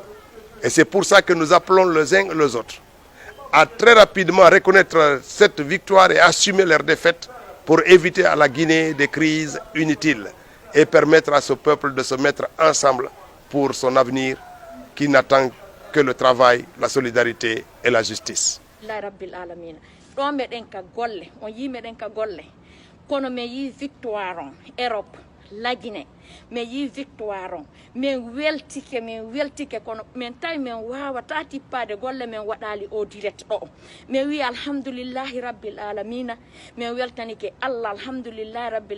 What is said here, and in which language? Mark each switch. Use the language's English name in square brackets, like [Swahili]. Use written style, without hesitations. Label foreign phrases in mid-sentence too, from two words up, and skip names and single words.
[French] Et c'est pour ça que nous appelons les uns et les autres à très rapidement reconnaître cette victoire et assumer leur défaite pour éviter à la Guinée des crises inutiles et permettre à ce peuple de se mettre ensemble pour son avenir qui n'attend que le travail, la solidarité et la justice. [Fula] Ɗo meɗen ka golle on yi meɗen ka golle kono mi yi victoire on Europe lagine mi yi victoire on min weltike kono min tawi min wawata tippade golle min waɗali o direct ɗo mi wi [Arabic] الحمد لله رب العالمين [Fula] min weltanike Allah [Arabic] الحمد لله رب